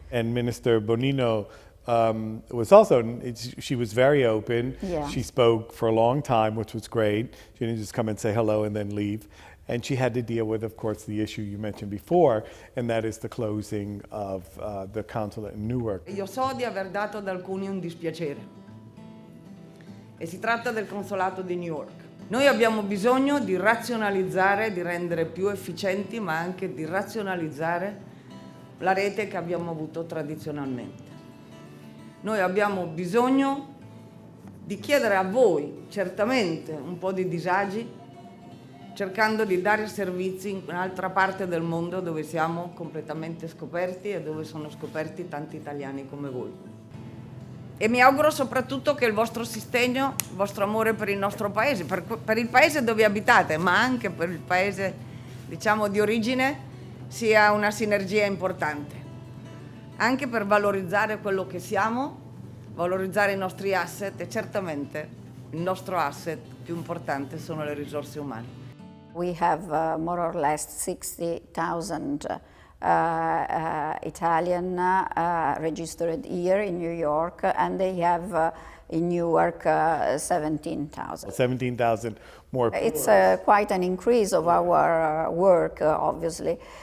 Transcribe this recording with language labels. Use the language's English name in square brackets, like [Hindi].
[English] And Minister Bonino was also, she was very open. Yeah. She spoke for a long time, which was great. She didn't just come and say hello and then leave. And she had to deal with, of course, the issue you mentioned before, and that is the closing of the consulate in Newark. [Italian] Io so di aver dato ad alcuni un dispiacere, e si tratta del consolato di New York. Noi abbiamo bisogno di razionalizzare, di rendere più efficienti, ma anche di razionalizzare la rete che abbiamo avuto tradizionalmente. Noi abbiamo bisogno di chiedere a voi, certamente, un po' di disagi, cercando di dare servizi in un'altra parte del mondo dove siamo completamente scoperti e dove sono scoperti tanti italiani come voi. E mi auguro soprattutto che il vostro sostegno, il vostro amore per il nostro paese, per il paese dove abitate, ma anche per il paese, diciamo, di origine, sia una sinergia importante. Anche per valorizzare quello che siamo, valorizzare i nostri asset, e certamente il nostro asset più importante sono le risorse umane. [English] We have more or less 60,000 Italian registered here in New York, and they have in Newark 17,000. 17,000 more people. It's quite an increase of our work, obviously.